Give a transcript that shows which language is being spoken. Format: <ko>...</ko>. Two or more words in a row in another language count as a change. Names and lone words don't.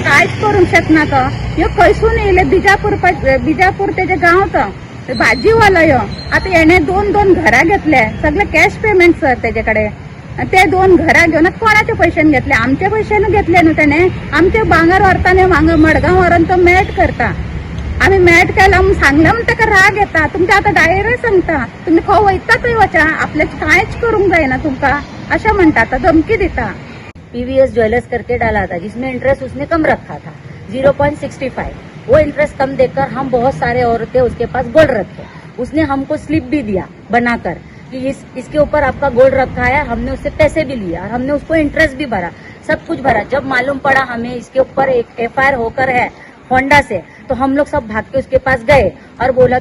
<kok>कांयच करूंक शकना तो ह्यो खंयसून येयले बिजापूर तेजे गांव तो भाजीवालो ह्यो आतां हेणे दोन घरां घेतले सगळे</kok> <en>cash payment</en> <kok>सर तेजे कडेन ते 2 घरां घेवन कोणाचे पयशान घेतले आमचे पयशान घेतले न्हू त्याने आमचे भांगर व्हरता न्हू मडगांव व्हरून तो मेट करता आम्ही मॅट केला म्हणून सांगला म्हणून ताका राग येता तुमच्या आता डायरेक्ट सांगता तुम्ही खंय वयता थंय वचा आपल्या कांयच करूंक जायना तुमकां अशें म्हणटा आतां धमकी दिता</kok> <hi>पीवीएस ज्वेलर्स करके डाला था जिसमें इंटरेस्ट उसने कम रखा था 0.65 वो इंटरेस्ट कम देकर हम बहुत सारे औरतें उसके पास गोल्ड रखे उसने हमको स्लिप भी दिया बनाकर कि इसके ऊपर आपका गोल्ड रखा है हमने उससे पैसे भी लिया और हमने उसको इंटरेस्ट भी भरा सब कुछ भरा जब मालूम पड़ा हमें इसके ऊपर एक FIR होकर है होंडा से तो हम लोग सब भाग के उसके पास गए और बोला</hi>